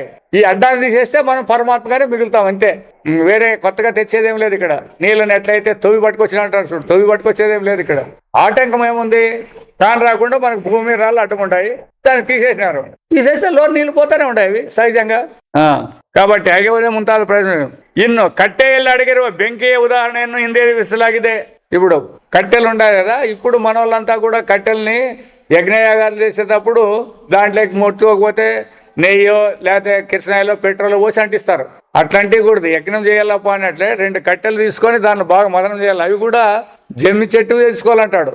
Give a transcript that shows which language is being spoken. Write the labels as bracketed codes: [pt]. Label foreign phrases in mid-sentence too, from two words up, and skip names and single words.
[te] ఈ అడ్డాన్ని తీసేస్తే మనం పరమాత్మగానే మిగులుతాం అంతే. వేరే కొత్తగా తెచ్చేదేం లేదు ఇక్కడ. నీళ్ళని ఎట్లయితే తొవి పట్టుకొచ్చిన అంటారు చూడు, తొవి పట్టుకొచ్చేదేం లేదు ఇక్కడ. ఆటంకం ఏముంది? దాని రాకుండా మనకు భూమి, రాళ్ళు అడ్డముంటాయి, దాన్ని తీసేస్తే లోన్ నీళ్ళు పోతానే ఉండేవి సహజంగా. [kn] కాబట్టి ಆಗೇ ಮುಂತಾದ ಪ್ರಯೋಜನ. ಇನ್ನು ಕಟ್ಟೆಯಲ್ಲಿ ಅಡಗಿರುವ ಬೆಂಕಿಯ ಉದಾಹರಣೆಯನ್ನು ಹಿಂದೆ ವಿವರಿಸಲಾಗಿದೆ. [te] ఇప్పుడు కట్టెలు ఉండాలి కదా, ఇప్పుడు మన వాళ్ళంతా కూడా కట్టెల్ని యజ్ఞయాగాలు చేసేటప్పుడు దాంట్లోకి ముట్టుకోకపోతే నెయ్యో లేకపోతే కిరసనాయిలో పెట్రోల్ పోసి అంటిస్తారు. అట్లాంటివి కూడదు. యజ్ఞం చేయాలప్ప అన్నట్లే 2 కట్టెలు తీసుకొని దాన్ని బాగా మదనం చేయాలి. అవి కూడా జమ్మి చెట్టు తీసుకోవాలంటాడు.